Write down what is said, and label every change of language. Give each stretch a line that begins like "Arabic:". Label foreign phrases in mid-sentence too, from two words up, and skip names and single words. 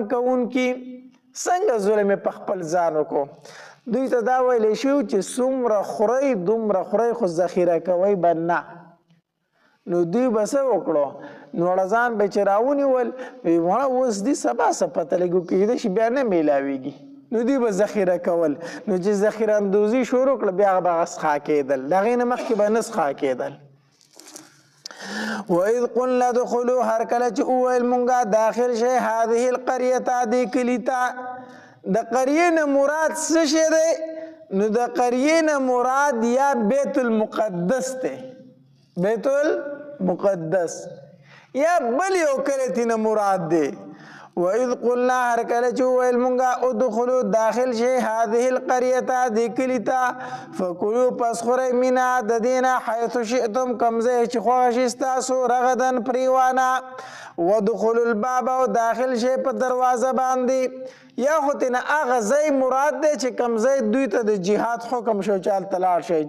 Pashto: کوونکي څنګه ظلم یې په خپل ځان وکړو دوی ته دا ویلی شوي چې څومره خورئ دومره خورئ خو ذخیره کوئ به نه نو دوی به څه وکړو نوړزان به چې راونیول وړه اوس دي سبا څه پته لګو کېدای شي بیا نه میلاویږي نو دوی به ذخیره کول نو چې ذخیره اندوزي شروع کړه بیا به هغه څښا کېدل د هغې نه مخکې به نه څښا کېدل
Arabic: وإذ قلنا ادخلوا
Pashto: هر کله چې وویل مونږه داخل شئ
Arabic: هذه القریة
Pashto: دې کلي ته د قریې نه مراد څه شی دی نو د قریې نه مراد یا بیت المقدس دی بیت المقدس یا بل یو کلی تینا مراد دی
Arabic: وَإِذْ قُلْنَا
Pashto: هر کله چې وویل مونږه ادخلوا داخل شئ
Arabic: هذه القریة
Pashto: دې کلي ته فکلوا پس خورئ منها د دې نه
Arabic: حیث شئتم
Pashto: کوم ځای چې خوښه شي ستاسو رغدن پریوانه
Arabic: وادخلوا الباب
Pashto: او داخل شئ په دروازه باندې یا خو تینا هغه ځای مراد دی چې کوم ځای دوی ته د جهاد حکم شو چې هلته لاړ شئ